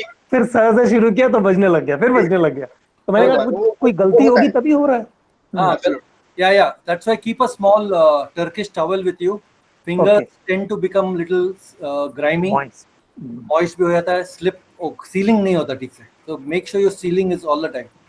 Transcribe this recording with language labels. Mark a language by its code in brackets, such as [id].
[hi] फिर सहज से शुरू किया तो बजने लग गया, फिर बजने लग गया. तो मैंने कहा कोई गलती होगी तभी हो रहा है. [en] Yeah. That's why keep a small Turkish towel with you. Fingers tend to become little grimy. [hi] Moist भी हो जाता है, slip, sealing नहीं होता ठीक से. [en] So make sure your sealing is all the time.